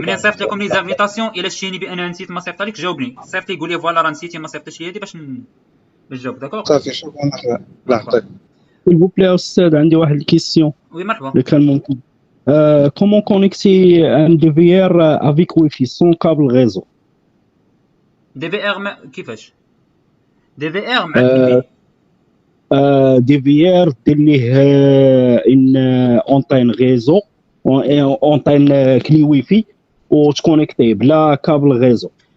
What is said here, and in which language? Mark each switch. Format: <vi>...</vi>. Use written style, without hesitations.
<ar>ملي نصيفط لكم لي زانفيتاسيون الا شتيني بان نسيت ما صيفط لك جاوبني، صيفط لي قول لي فوالا راه نسيتي ما صيفطتش ليا باش نجاوب. داكوغ صافي شكرا. الله يعطيك.</ar> <fr>s'il vous plaît</fr> <ar>استاذ عندي واحد الكيسيون. وي مرحبا. اذا كان ممكن</ar> <fr>comment connecter un DVR avec Wi-Fi sans câble réseau.</fr> <ar>DVR كيفاش؟ DVR مع DVR دير ليه ان اونتين ريزو اونتين كلي ويفي وتكونيكتي بلا كابل ريزو.</ar>